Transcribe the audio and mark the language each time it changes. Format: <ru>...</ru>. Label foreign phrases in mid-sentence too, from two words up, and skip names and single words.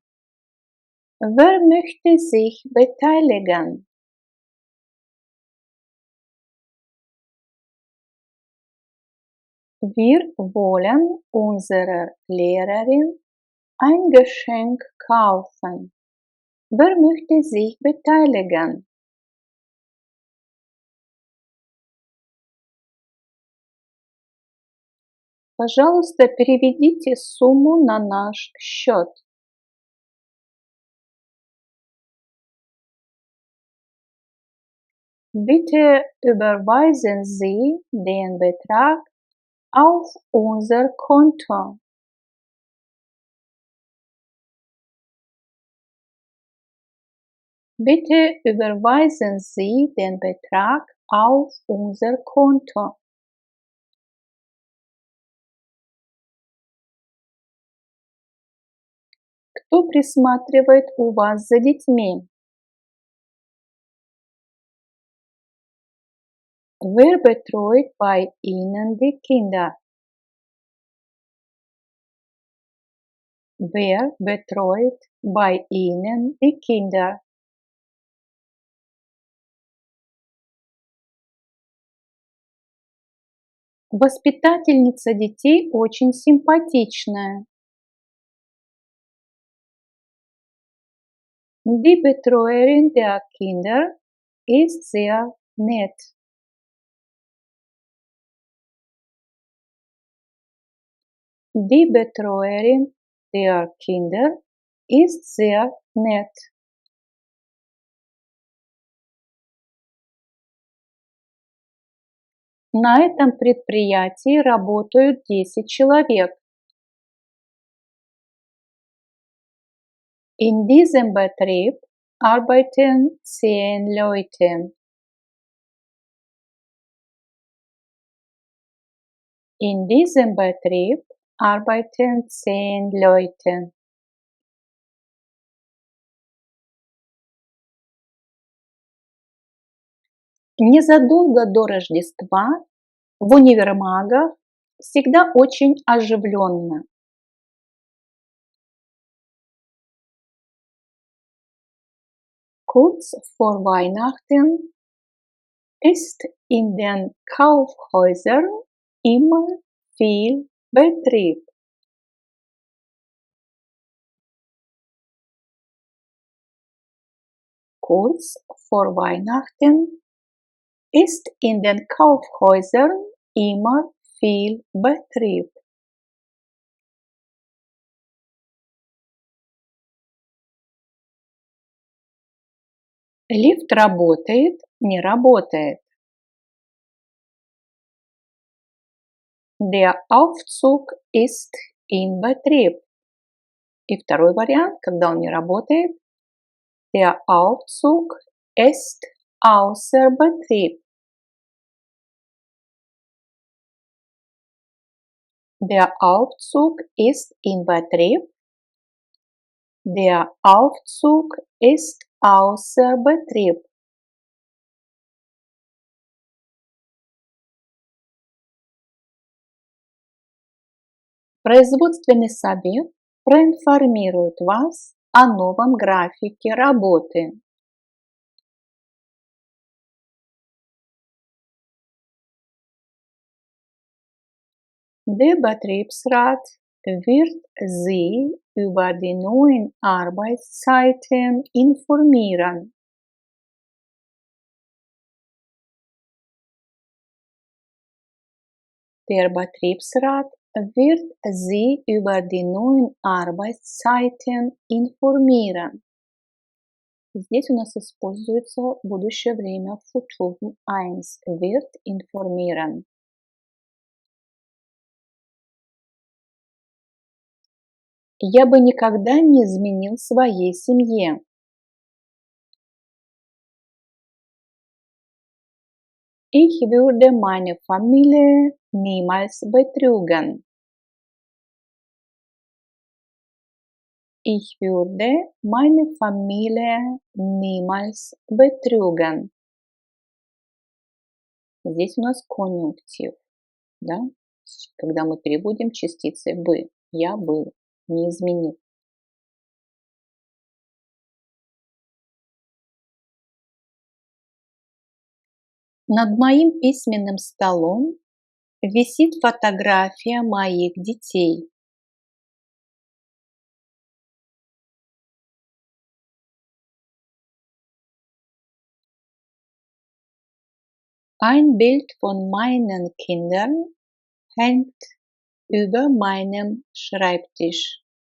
<de>Wer möchte sich beteiligen? Wir wollen unserer Lehrerin ein Geschenk kaufen. Wer möchte sich beteiligen?</de> <ru>Пожалуйста, переведите сумму на наш счет.</ru> <de>Bitte überweisen Sie den Betrag auf unser Konto. Bitte überweisen Sie den Betrag auf unser Konto.</de> <ru>Кто присматривает у вас за детьми?</ru> <de>Wer betreut bei Ihnen die Kinder? Wer betreut bei Ihnen die Kinder?</de> <ru>Воспитательница детей очень симпатичная.</ru> <de>Die Betreuerin der Kinder ist sehr nett. Die Betreuerin der Kinder ist sehr nett.</de> <ru>На этом предприятии работают 10 человек.</ru> <de>In diesem Betrieb arbeiten 10 Leute. In diesem Betrieb arbeiten 10 Leute.</de> <ru>Незадолго до Рождества в универмагах всегда очень оживленно.</ru> <de>Kurz vor Weihnachten ist in den Kaufhäusern immer viel Betrieb. Kurz vor Weihnachten ist in den Kaufhäusern immer viel Betrieb.</de> <ru>Лифт работает, не работает.</ru> <de>Der Aufzug ist in Betrieb.</de> <ru>И второй вариант, когда он не работает,</ru> <de>der Aufzug ist außer Betrieb. Der Aufzug ist in Betrieb. Der Aufzug ist außer Betrieb.</de> <ru>Производственный совет проинформирует вас о новом графике работы.</ru> <de>Der Betriebsrat wird Sie über die neuen Arbeitszeiten informieren. Der Betriebsrat wird Sie über die neuen Arbeitszeiten informieren.</de> <ru>Здесь у нас используется будущее время</ru> <de>Futur 1 wird informieren.</de> <ru>Я бы никогда не изменил своей семье.</ru> <de>Ich würde meine Familie niemals betrügen. Ich würde meine Familie niemals betrügen.</de> <ru>Здесь у нас конъюнктив, да? Когда мы переводим частицы бы. Я бы не изменил. Над моим письменным столом висит фотография моих детей.</ru> <de>Ein Bild von meinen Kindern hängt über meinem Schreibtisch.</de>